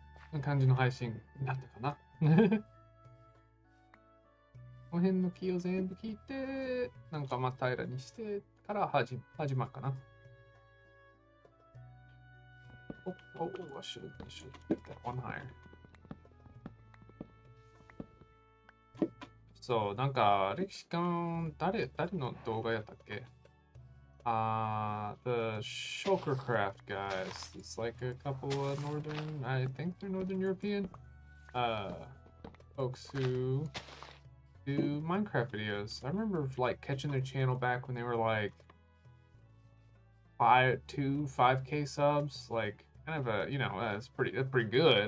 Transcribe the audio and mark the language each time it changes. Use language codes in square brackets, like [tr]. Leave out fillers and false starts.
[ja] こんな感じの配信になったかな。この辺のキーを全部聞いて、なんかまあ平らにしてから始まるかな。 [en] Oh, I should get that one higher. [ja] そう、なんか、歴史館、誰の動画やったっけ？ [en] The Shulkercraft guys. It's like a couple of I think they're Northern European, folks who do Minecraft videos. I remember like catching their channel back when they were like 5K subs, like kind of a, that's pretty good.